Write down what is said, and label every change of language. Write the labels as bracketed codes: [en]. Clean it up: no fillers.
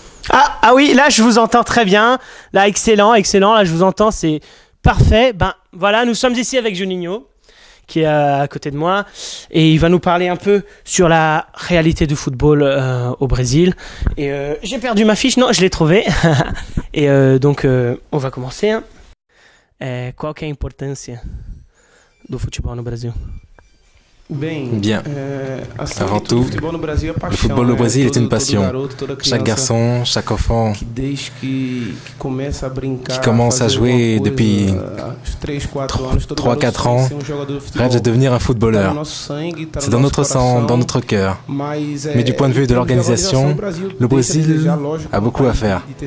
[fr] Ah oui, là je vous entends très bien, là excellent, là je vous entends, c'est parfait. Ben voilà, nous sommes ici avec Juninho, qui est à côté de moi, et il va nous parler un peu sur la réalité du football au Brésil. Et j'ai perdu ma fiche, non, je l'ai trouvée. Et donc on va commencer. Hein. [pt] Qual que é a importância do futebol no Brasil? [fr] Bien. Avant tout, le football au Brésil est une passion. Chaque garçon, chaque enfant qui commence à jouer depuis 3-4 ans rêve de devenir un footballeur. C'est dans notre sang, dans notre cœur. Mais du point de vue de l'organisation, le Brésil a beaucoup à faire.